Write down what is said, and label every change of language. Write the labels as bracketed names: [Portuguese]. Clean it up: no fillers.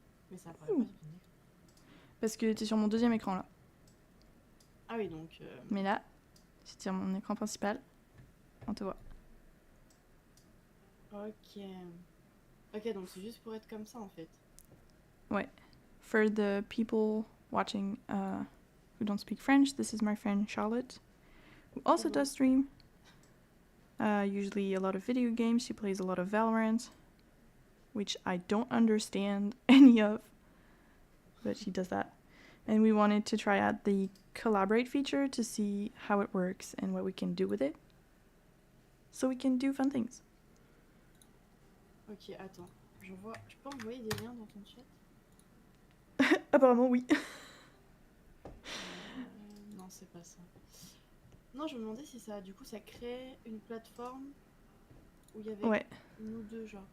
[French] Mais ça apparaît pas sur ton écran. Parce que t'es sur mon deuxième écran là. Ah oui, donc... Mais là, si tu sur mon écran principal, on te voit. Ok. Ok, donc c'est juste pour être comme ça en fait. Ouais. [English] For the people watching who don't speak French, this is my friend Charlotte, who also does stream. Usually a lot of video games. She plays a lot of Valorant, which I don't understand any of, but she does that. And we wanted to try out the collaborate feature to see how it works and what we can do with it. So we can do fun things. [French] Ok, attends. Je peux envoyer des liens dans ton chat? Apparemment, oui. Non, c'est pas ça. Non, je me demandais si ça, du coup, ça crée une plateforme où il y avait nous deux, genre.